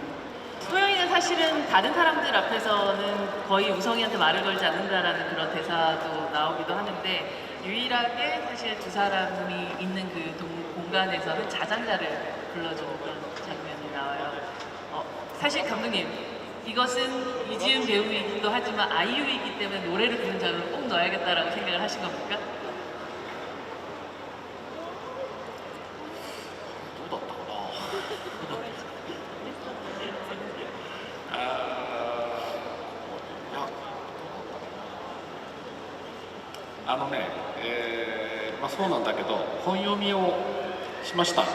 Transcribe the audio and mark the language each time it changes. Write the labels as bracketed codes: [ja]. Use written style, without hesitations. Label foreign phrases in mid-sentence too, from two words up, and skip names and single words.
[ko] 소영이는 사실은 다른 사람들 앞에서는 거의 우성이한테 말을 걸지 않는다라는 그런 대사도 나오기도 하는데, 유일하게 사실 두 사람이 있는 그 공간에서는 자장가를 불러주는 그런 장면이 나와요. 사실 감독님, 이것은 이지은 배우이기도 하지만 아이유이기 때문에 노래를 부르는 장면을 꼭 넣어야겠다라고 생각을 하신 겁니까? [ja] どうだったかなまあ、そうなんだけど本読みをしました。